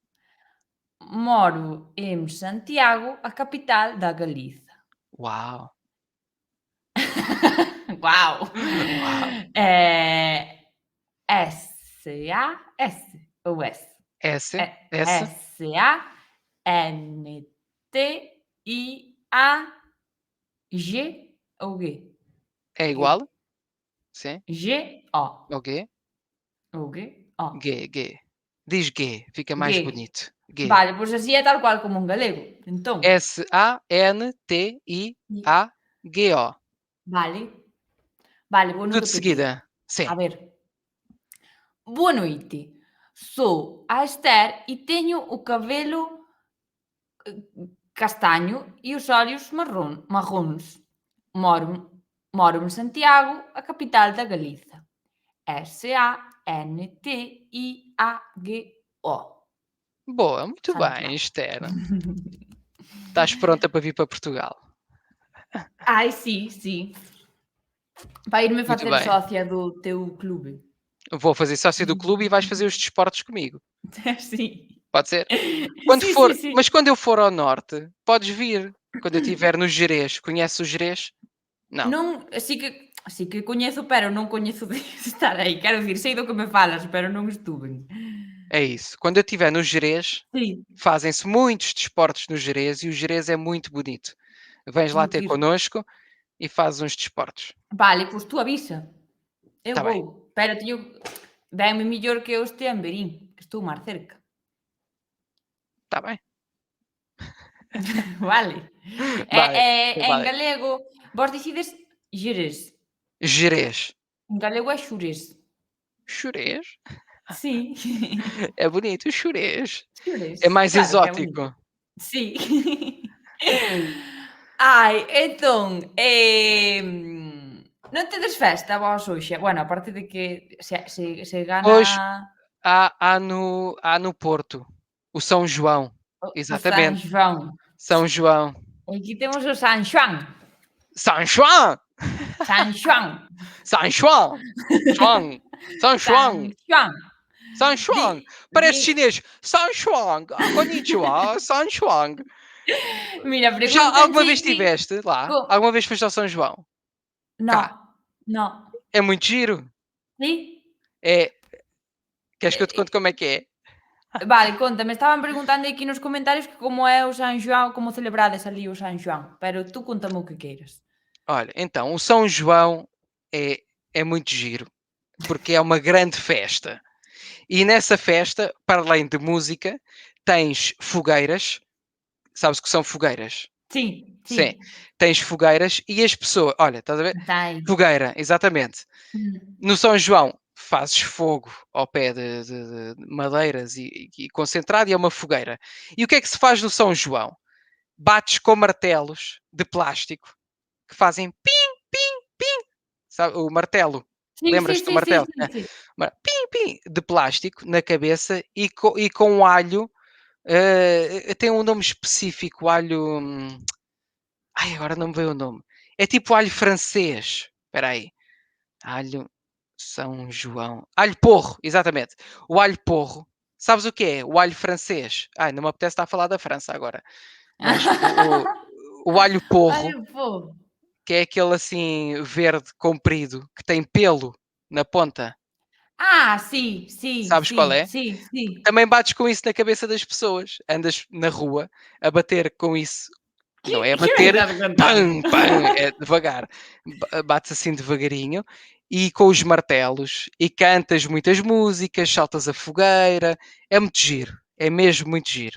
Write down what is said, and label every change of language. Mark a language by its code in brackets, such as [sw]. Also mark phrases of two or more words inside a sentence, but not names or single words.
[gl] Moro en Santiago, a capital da Galiza. [pt] Uau. Uau! Uau. [gl] S-A-S ou S? S, S, S-A-N-T-I-A-G ou G? [pt] é G. igual? Sim. G-O. [gl] Ou G? [pt] Ou G-O. G. Diz G, fica mais [gl] G. [pt] bonito. [gl] G. Vale, pois así é tal cual como un galego. Entón, S-A-N-T-I-A-G-O. vale. Vale, vou no [pt] Tudo de [gl] repetir. [pt] seguida. [gl] A [pt] Sim. [gl] ver. Boa noite. Sou a Esther e teño o cabelo castaño e os ollos marróns. Moro en Santiago, a capital da Galiza. S-A-N-T-I-A-G-O. [pt] Boa, muito bem, Santiago. Esther. Estás pronta para vir para Portugal? [gl] Ai, sí, sí. Para irme [pt] Muito [gl] facer [pt] bem. [gl] socia do teu clube. [pt] Vou fazer sócio do clube e vais fazer os desportos comigo. [gl] Sí. [pt] Pode ser? [gl] Sí, sí, sí. [pt] Mas quando eu for ao norte, podes vir. Quando eu estiver no Gerês. Conheces o Gerês? Não. [gl] Non, sí que coñezo, pero non coñezo de estar aí. Quero dicir, sei do que me falas, pero non estuven. [pt] É isso. Quando eu estiver no Gerês, [gl] Sí, [pt] fazem-se muitos desportos no Gerês e o Gerês é muito bonito. Vens lá [gl] teño ter que ir. [pt] connosco e fazes uns desportos. [gl] Vale, pois tú avisa. Eu [pt] Está bem, [gl] vou, pero teño veme mellor que eu estea en Verín, que estou máis cerca. [pt] está bem. [gl] Vale. Vale, En vale. galego, vos dicides Xerés. [pt] Gerês. [gl] En galego é Xurés. [pt] Xurés? [gl] Sí. [pt] É bonito, Xurés. [gl] Xurés, [pt] É mais [gl] claro que é bonito. [pt] exótico. [gl] Sí. Ai, entón, non tedes festa vós hoxe? Bueno, aparte de que se [pt] Hoje [gl] gana [pt] há no Porto o São João. [gl] o San [pt] Exatamente, [gl] Xoán. [pt] São João. [gl] Aquí temos o San Xoán. [pt] São João! [gl] San Xoán. [pt] São João! João! São João! [gl] San Xoán. [pt] São João! Parece [gl] Di [pt] chinês. São João! Konnichiwa! São João! [gl] mira, [pt] Já alguma vez [gl] preguntanche [pt] estiveste lá? [gl] co [pt] Alguma vez foste ao São João? [gl] no, [pt] Cá. [gl] no. [pt] É muito giro. [gl] Sí? [pt] É. Queres que eu te conte como é que é? [gl] Vale, conta, me estaban preguntando aquí nos comentarios que como é o San Xoán, como celebrades ali o San Xoán, pero tú [pt] conta-me o que queiras. Olha, então, o São João é muito giro, porque é uma grande festa. E nessa festa, para além de música, tens fogueiras. Sabes o que são fogueiras? [gl] Sí, [pt] Sim. [gl] sí. [pt] Tens fogueiras e as pessoas. Olha, estás a ver? Está aí. Fogueira, exatamente. No São João, fazes fogo ao pé de madeiras e concentrado e é uma fogueira. E o que é que se faz no São João? Bates com martelos de plástico que fazem pim, pim, pim. Sabe, o martelo. [gl] Sí, sí, [pt] Lembras-te do [gl] sí, sí, [pt] martelo? [gl] sí, sí. [pt] Pim, pim, de plástico na cabeça e com alho. Tem um nome específico, alho. Ai, agora não me veio o nome. É tipo alho francês. Espera aí. Alho São João. Alho porro, exatamente. O alho porro. Sabes o que é? O alho francês. Ai, não me apetece estar a falar da França agora. Mas o alho porro, Olha o fogo. que é aquele assim verde comprido, que tem pelo na ponta. [gl] Ah, sí, sí, [pt] Sabes qual [gl] sí, [pt] é? [gl] sí, sí. [pt] Também bates com isso na cabeça das pessoas. Andas na rua a bater com isso. Não é a [gl] Que me [pt] bater, [gl] estás a contar? [pt] pam, pam, é devagar. Bates assim devagarinho e com os martelos e cantas muitas músicas, saltas a fogueira. É muito giro. É mesmo muito giro.